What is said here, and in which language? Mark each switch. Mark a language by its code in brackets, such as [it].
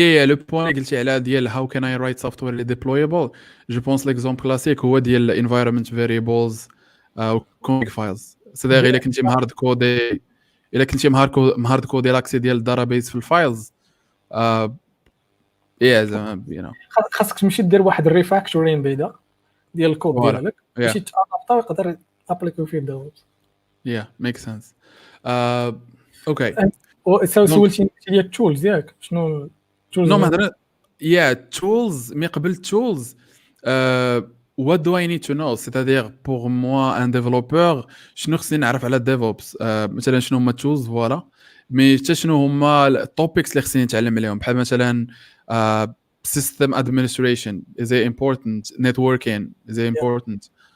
[fr] le point [ar] قلتي على ديال [en] how can I write software اللي deployable [fr] je pense l'exemple classique [ar] هو ديال [en] environment variables config files [fr] c'est-à-dire [ar] الا كنتي مهارد كودي الا كنتي مهارد كودي لاكسي ديال الداتابيس في الفايلز زعما خاصك تمشي دير واحد الريفاكتورين بعدا ديال الكود ديالك باش يتابطا ويقدر ابليكيو فيه الديفوبس. [en] makes sense. Okay [ar] سولتي ديال التولز ياك شنو التولز؟ نو ما tools مي قبل tools [en] what do I need to know, [fr] c'est-à-dire pour moi un développeur [ar] شنو خصني نعرف على DevOps مثلا شنو هما tools فوالا مي حتى شنو هما التوبكس اللي خصني نتعلم عليهم بحال مثلا [en] system administration is it important, networking is it important?